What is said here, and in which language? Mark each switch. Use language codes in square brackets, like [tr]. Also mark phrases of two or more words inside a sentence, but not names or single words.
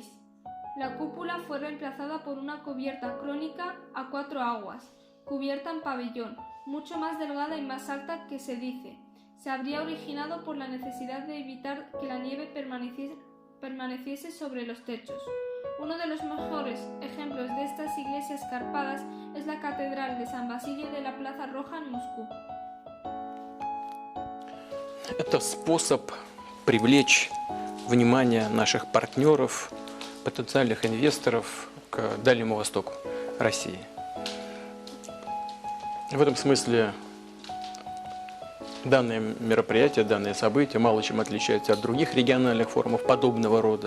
[es] La cúpula fue reemplazada por una cubierta crónica a 4 aguas, cubierta en pabellón, mucho más delgada y más alta que se dice. Se habría originado por la necesidad de evitar que la nieve permaneciese sobre los techos. Uno de los mejores ejemplos de estas iglesias escarpadas es la Catedral de San Basilio de la Plaza Roja en Moscú. [ru] Это способ привлечь внимание наших партнеров, потенциальных инвесторов к Дальнему Востоку России. В этом смысле данное мероприятие, данное событие мало чем отличается от других региональных форумов подобного рода.